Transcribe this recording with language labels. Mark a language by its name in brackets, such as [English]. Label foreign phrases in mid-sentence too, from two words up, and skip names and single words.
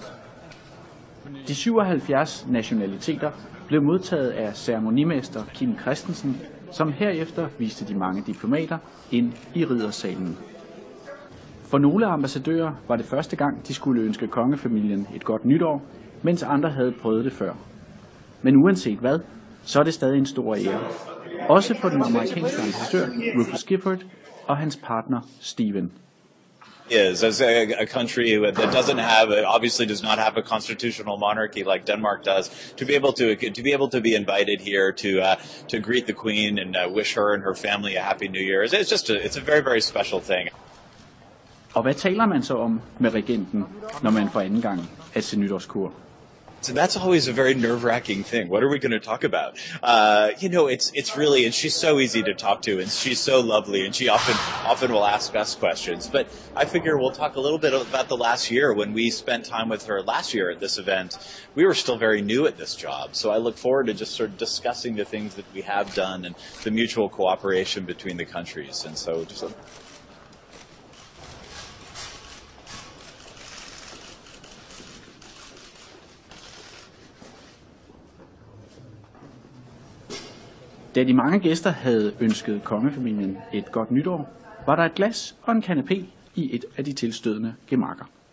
[Danish] De 77 nationaliteter blev modtaget af ceremonimester Kim Christensen, som herefter viste de mange diplomater ind i riddersalen. For nogle ambassadører var det første gang, de skulle ønske kongefamilien et godt nytår, mens andre havde prøvet det før. Men uanset hvad, så er det stadig en stor ære. Også for den amerikanske ambassadør Rufus Gifford og hans partner Stephen. [English] Is as a country that obviously does not have a constitutional monarchy like Denmark does, to be able to be invited here to greet the Queen and wish her and her family a happy New Year. It's a very, very special thing. Og hvad taler man så om med regenten, når man for anden gang er til nytårskur? So that's always a very nerve-wracking thing. What are we going to talk about? It's really, and she's so easy to talk to, and she's so lovely, and she often will ask us questions. But I figure we'll talk a little bit about the last year when we spent time with her last year at this event. We were still very new at this job, so I look forward to just sort of discussing the things that we have done and the mutual cooperation between the countries. And so just [Danish] Da de mange gæster havde ønsket kongefamilien et godt nytår, var der et glas og en kanapé i et af de tilstødende gemakker.